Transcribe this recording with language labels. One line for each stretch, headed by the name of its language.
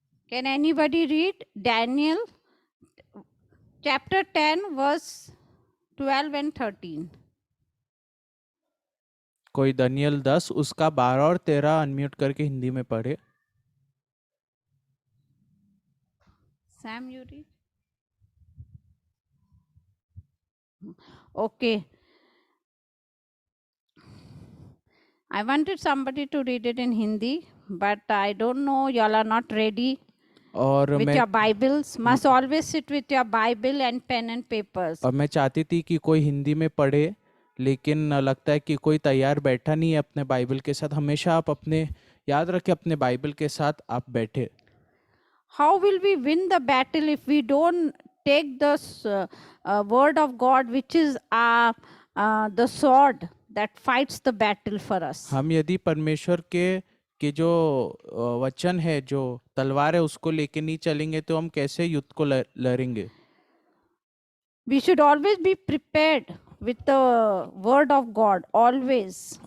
English: can anybody read Daniel chapter 10 verse 12 and 13?
Hindi: कोई Daniel 10 उसका 12 और 13 अनम्यूट करके हिंदी में पढ़े.
English: Sam, you read. Okay. I wanted somebody to read it in Hindi, but I don't know, y'all are not ready
Hindi: और
English: with
Hindi: मैं
English: your Bibles. Must always sit with your Bible and pen and papers.
Hindi: और मैं चाहती थी कि कोई हिंदी में पढ़े, लेकिन लगता है कि कोई तैयार बैठा नहीं है अपने बाइबल के साथ. हमेशा आप अपने याद रखें अपने बाइबल के साथ आप बैठे.
English: How will we win the battle if we don't take the word of God, which is the sword that fights the battle for us?
Hindi: हम यदि परमेश्वर के जो वचन है, जो तलवार है, उसको लेके नहीं चलेंगे तो हम कैसे युद्ध को लड़ेंगे.
English: We should always be prepared with the word of God, always.